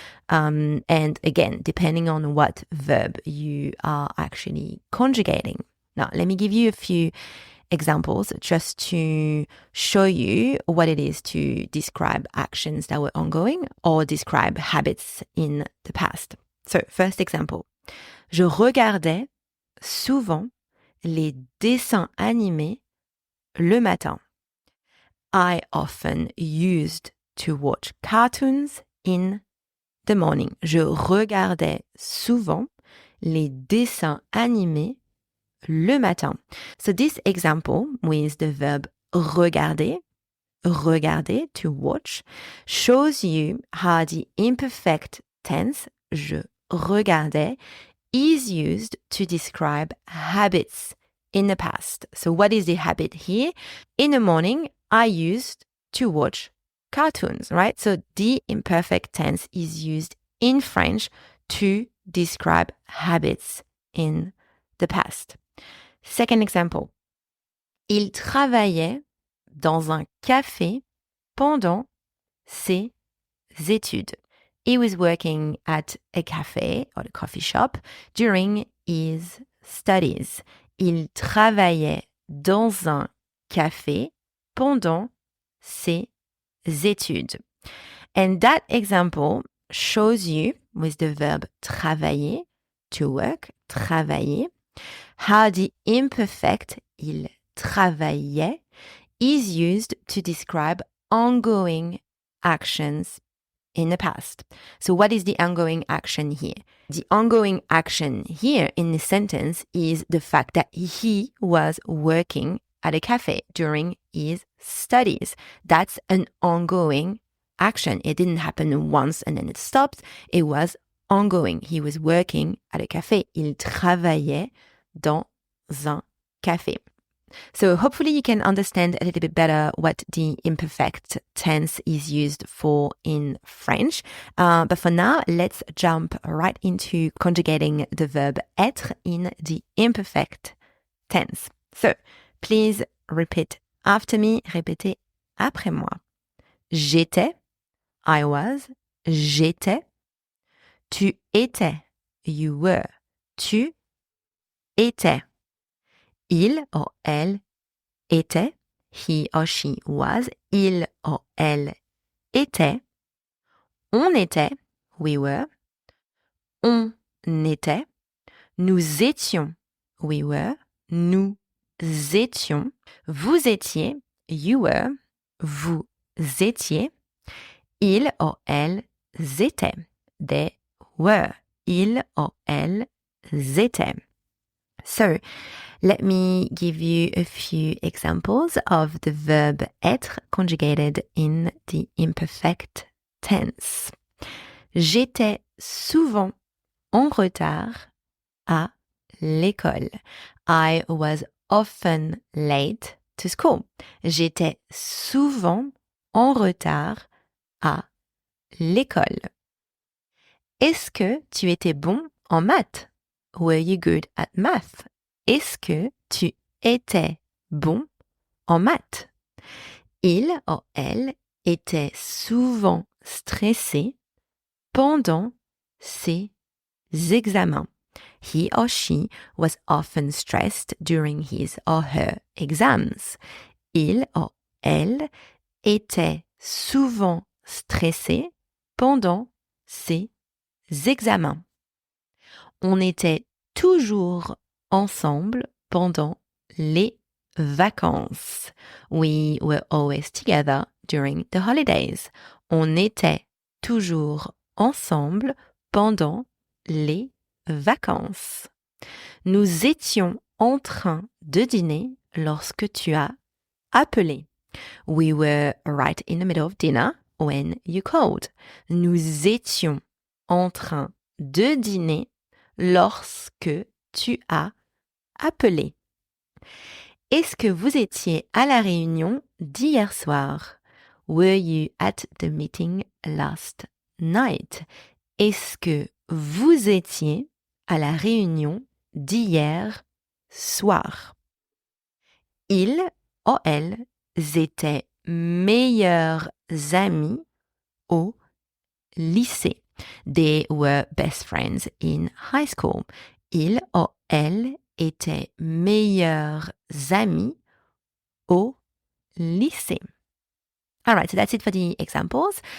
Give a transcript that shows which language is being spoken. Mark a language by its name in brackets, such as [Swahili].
[English] And again, depending on what verb you are actually conjugating. Now, let me give you a few examples just to show you what it is to describe actions that were ongoing or describe habits in the past. So, first example. [French] Je regardais souvent les dessins animés le matin. [English] I often used to watch cartoons in the morning. [French] Je regardais souvent les dessins animés le matin. [English] So this example with the verb regarder, to watch, shows you how the imperfect tense, [French] je regardais, [English] is used to describe habits in the past. So what is the habit here? In the morning, I used to watch cartoons, right? So the imperfect tense is used in French to describe habits in the past. Second example. [French] Il travaillait dans un café pendant ses études. [English] He was working at a cafe or a coffee shop during his studies. [French] Il travaillait dans un café pendant ses études. [English] And that example shows you, with the verb travailler, to work, travailler, how the imperfect [French] il travaillait [English] is used to describe ongoing actions in the past. So what is the ongoing action here? The ongoing action here in this sentence is the fact that he was working at a cafe during his studies. That's an ongoing action. It didn't happen once and then it stopped. It was ongoing. He was working at a cafe. [French] Il travaillait dans un café. [English] So hopefully you can understand a little bit better what the imperfect tense is used for in French. But for now, let's jump right into conjugating the verb être in the imperfect tense. So please repeat after me. [French] Répétez après moi. J'étais, [English] I was, [French] j'étais. Tu étais, [English] you were, [French] tu étais. Il or elle était, [English] he or she was, [French] il or elle était. On était, [English] we were. [French] On était. Nous étions, [English] we were. [French] Nous étions. Vous étiez, [English] you were. [French] Vous étiez. Ils or elles étaient, [English] they were. [French] Ils or elles étaient. [English] So, let me give you a few examples of the verb être conjugated in the imperfect tense. [French] J'étais souvent en retard à l'école. [English] I was often late to school. [French] J'étais souvent en retard à l'école. Est-ce que tu étais bon en maths? [English] Were you good at math? [French] Est-ce que tu étais bon en maths? Il ou elle était souvent stressé pendant ses examens. [English] He or she was often stressed during his or her exams. [French] Il ou elle était souvent stressé pendant ses examens. On était toujours ensemble pendant les vacances. [English] We were always together during the holidays. [French] On était toujours ensemble pendant les vacances. Nous étions en train de dîner lorsque tu as appelé. [English] We were right in the middle of dinner when you called. [French] Nous étions en train de dîner lorsque tu as appelé. Est-ce que vous étiez à la réunion d'hier soir? [English] Were you at the meeting last night? [French] Est-ce que vous étiez à la réunion d'hier soir? Ils ou elles étaient meilleurs amis au lycée. [English] They were best friends in high school. [French] Ils ou elles étaient meilleurs amis au lycée. [English] All right, so that's it for the examples.